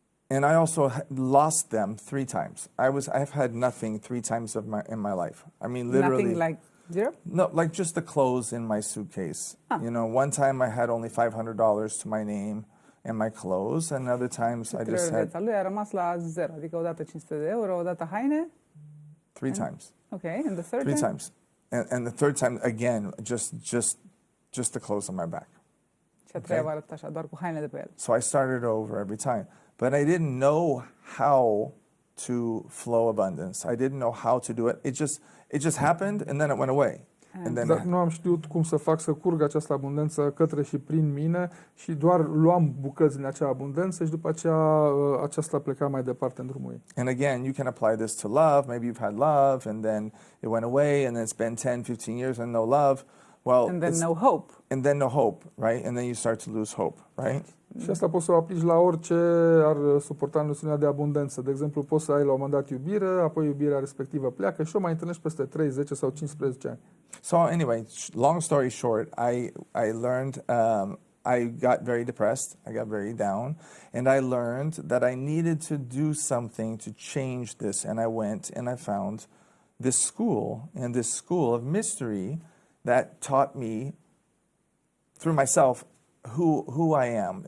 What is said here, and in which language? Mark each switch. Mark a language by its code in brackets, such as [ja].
[en] And I also lost them 3 times. I've had nothing 3 times in my life. I mean, literally. Nothing like zero? No, like just the clothes in my suitcase. You know, one time I had only $500 to my name and my clothes, and other times I just had... [ro] Viața lui a rămas la zero, adică odată 500 de euro, odată haine. [en] 3 times. Okay, and the third 3 time? times. And the third time, again, just the clothes on my back. [ro] Și a treia oară așa, doar cu haine de pe el. [en] So I started over every time. But I didn't know how to flow abundance. I didn't know how to do it. It just happened and then it went away. And then [ro] Dar nu am știut cum să fac să curgă această abundență către și prin mine și doar luam bucăți din acea abundență și după aceea aceasta pleca mai departe în drumul ei. [en] And again, you can apply this to love. Maybe you've had love and then it went away and then it's been 10, 15 years and no love. Well, And then no hope. And then no hope, right? And then you start to lose hope, right? [ro] Și asta poți să o aplici la orice ar suporta noțiunea de abundență. De exemplu, poți să ai la un moment dat iubire, apoi iubirea respectivă pleacă și o mai întâlnești peste 3, 10 sau 15 ani. [en] So anyway, long story short, I learned, I got very depressed, I got very down, and I learned that I needed to do something to change this. And I went and I found this school, and this school of mystery that taught me through myself who I am.